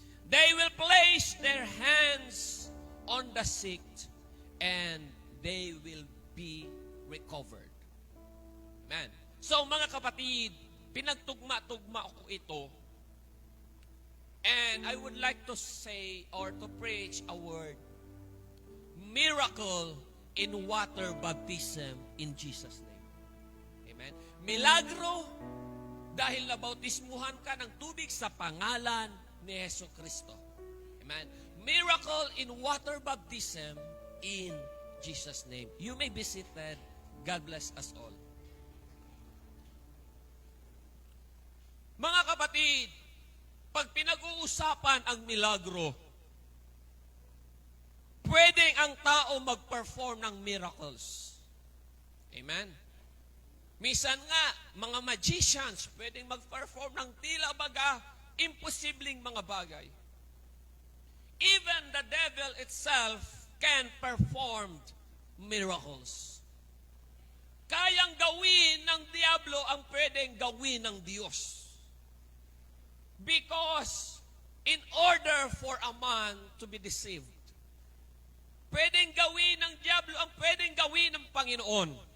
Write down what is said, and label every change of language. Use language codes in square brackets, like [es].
[en] They will place their hands on the sick, and they will be recovered. Amen. [tl] So mga kapatid, pinagtugma-tugma ko ito. [en] And I would like to say or to preach a word, miracle in water baptism in Jesus' name. Amen. [tl] Milagro dahil nabautismuhan ka ng tubig sa pangalan ni Hesus Kristo. Amen. [en] Miracle in water baptism in Jesus' name. You may be seated. God bless us all. [tl] Mga kapatid, pag pinag-uusapan ang milagro, pwedeng ang tao mag-perform ng miracles. Amen? Minsan nga, mga magicians, pwedeng mag-perform ng tila baga, imposibleng mga bagay. [en] Even the devil itself can perform miracles. [tl] Kayang gawin ng diablo ang pwedeng gawin ng Diyos. [en] Because in order for a man to be deceived, [tl] pwedeng gawin ng diablo ang pwedeng gawin ng Panginoon.